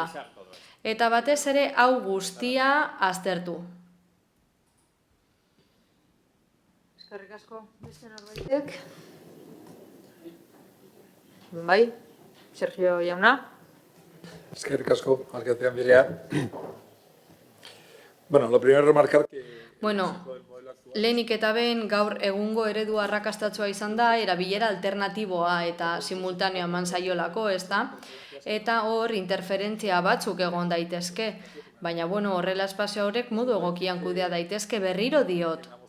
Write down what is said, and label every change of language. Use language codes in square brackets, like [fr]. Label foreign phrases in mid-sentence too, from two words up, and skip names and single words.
[eu] Eta batez ere hau guztia aztertu. Eskerrik asko, beste norbaitek. Bai, Sergio jauna. Eskerrik asko, alkate Andrea. Bueno, [es] lo primero remarcar que... [eu] Bueno, lehenik eta behin gaur egungo eredu arrakastatsua izan da, erabilera alternatiboa eta simultaneo eman zaiolako, ez da? Eta hor interferentzia batzuk egon daitezke. Baina, bueno, horrela espazio horrek modu egokian kudea daitezke, berriro diot.